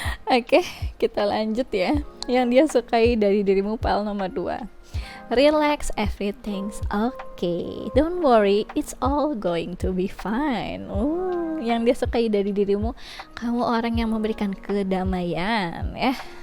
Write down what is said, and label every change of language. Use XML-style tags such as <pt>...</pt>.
<id>Oke, kita lanjut ya. Yang dia sukai dari dirimu pile nomor 2.</id> <en>Relax, everything's okay. Don't worry, it's all going to be fine.</en> <id>Yang dia sukai dari dirimu, kamu orang yang memberikan kedamaian ya.</id>